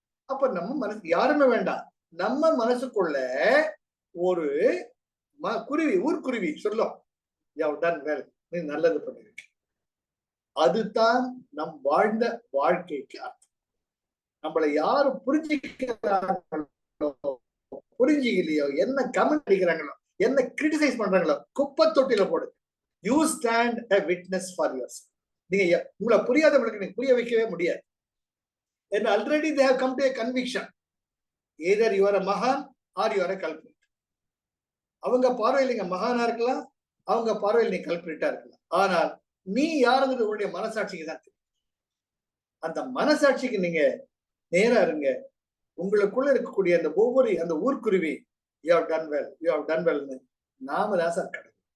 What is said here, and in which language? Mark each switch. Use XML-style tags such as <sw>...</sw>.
<ta>அப்ப நம்ம மனசு யாருமே வேண்டாம், நம்ம மனசுக்குள்ள ஒரு குருவி, ஊர்க்குருவி சொல்லும்,</ta> <en>you have done well,</en> <ta>நீ நல்லது பண்ணிருக்க. அதுதான் நம் வாழ்ந்த வாழ்க்கைக்கு அர்த்தம். நம்மளை யாரு புரிஞ்சுக்கிறாங்களோ புரிஞ்சுக்கலையோ, என்ன கமெண்ட் அடிக்கிறாங்களோ, என்ன கிரிட்டிசைஸ் பண்றாங்களோ, குப்பை தொட்டில போடு.</ta> <en>You stand a witness for yourself.</en> <ta>நீங்க உங்களை புரியாதவங்களுக்கு நீங்க புரிய வைக்கவே முடியாது.</ta> <en>And already they have come to a conviction. Either you are a mahan or you are a culprit.</en> <ta>அவங்க பார்வையில் நீங்க மகானா இருக்கலாம், அவங்க பார்வையில் நீ கல்பிரிட்டா இருக்கலாம். ஆனால் நீ யாருங்கிறது உங்களுடைய மனசாட்சிக்கு தான் தெரியும். அந்த மனசாட்சிக்கு நீங்க நேரா இருங்க. உங்களுக்குள்ள இருக்கக்கூடிய அந்த ஒவ்வொரு அந்த ஊர்க்குருவி,</ta> <en>you have done well, you have done வெல்னு,</en> <ta>நாம தான் சார் கடவுள்.</ta>